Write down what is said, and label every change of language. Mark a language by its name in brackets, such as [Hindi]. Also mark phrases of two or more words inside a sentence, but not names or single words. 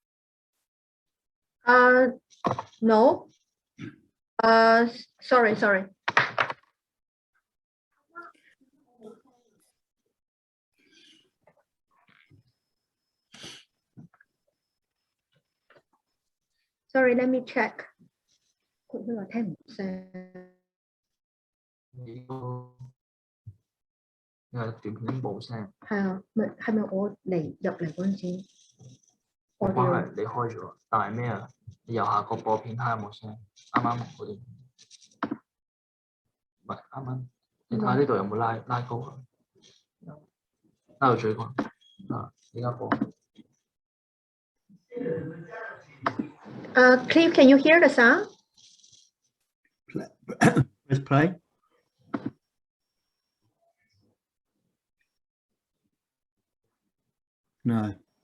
[English] No. Sorry. Sorry, let me check. [Cantonese] 佢話聽唔到聲。段片冇聲。係啊，係咪我入嚟嗰陣時？冇關係，你開咗，但係咩啊？你右下角播片睇下有冇聲？啱啱嗰段，唔係啱啱。你睇下呢度有冇拉高啊？拉到最高啊！而家播。 [English] Cliff, can you hear the sound? Press play. No.